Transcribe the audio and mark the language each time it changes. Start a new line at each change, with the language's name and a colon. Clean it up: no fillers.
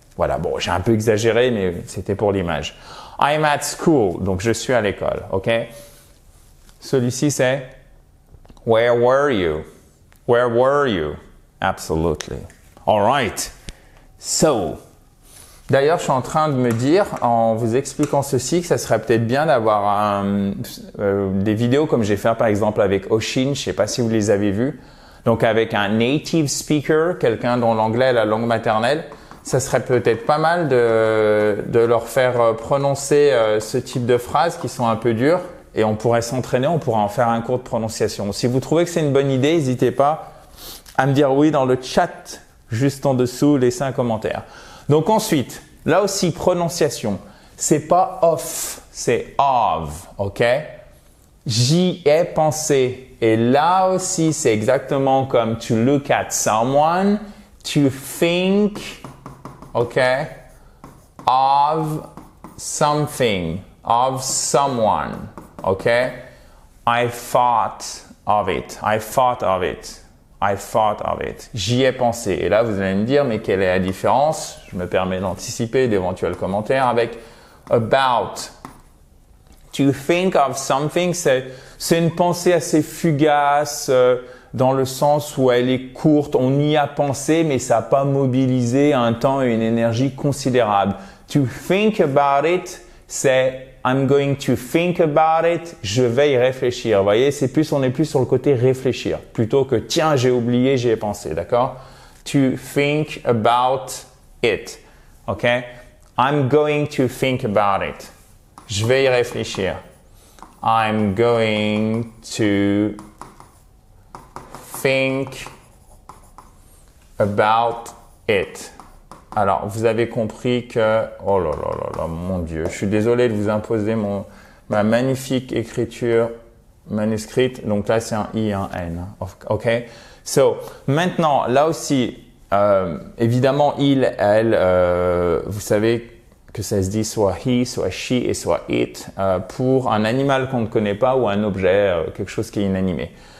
French: Voilà, bon, j'ai un peu exagéré, mais c'était pour l'image.
English: I'm at school,
French: donc je suis à l'école, ok? Celui-ci, c'est
English: where were you? Where were you? Absolutely. All right.
French: So, d'ailleurs, je suis en train de me dire, en vous expliquant ceci, que ça serait peut-être bien d'avoir des vidéos comme j'ai fait par exemple avec Oshin, je ne sais pas si vous les avez vues. Donc avec un native speaker, quelqu'un dont l'anglais est la langue maternelle, ça serait peut-être pas mal de leur faire prononcer ce type de phrases qui sont un peu dures et on pourrait s'entraîner, on pourrait en faire un cours de prononciation. Si vous trouvez que c'est une bonne idée, n'hésitez pas à me dire oui dans le chat, juste en dessous, laissez un commentaire. Donc ensuite, là aussi, prononciation, c'est pas of, c'est of, ok? J'y ai pensé. Et là aussi, c'est exactement comme
English: to look at someone, to think,
French: ok?
English: Of something, of someone, ok? I thought of it, I thought of it. I thought of it.
French: J'y ai pensé. Et là, vous allez me dire, mais quelle est la différence? Je me permets d'anticiper d'éventuels commentaires avec about.
English: To think of something,
French: c'est une pensée assez fugace, dans le sens où elle est courte, on y a pensé, mais ça n'a pas mobilisé un temps et une énergie considérable.
English: To think about it,
French: c'est
English: I'm going to think about it,
French: je vais y réfléchir. Vous voyez, on est plus sur le côté réfléchir, plutôt que tiens, j'ai oublié, j'y ai pensé, d'accord?
English: To think about it, ok? I'm going to think about it.
French: Je vais y réfléchir.
English: I'm going to think about it.
French: Alors, vous avez compris que... Oh là là là là, mon Dieu. Je suis désolé de vous imposer ma magnifique écriture manuscrite. Donc là, c'est un I et un N. OK? So, maintenant, là aussi, évidemment, il, elle, vous savez que ça se dit soit he, soit she et soit it pour un animal qu'on ne connaît pas ou un objet, quelque chose qui est inanimé.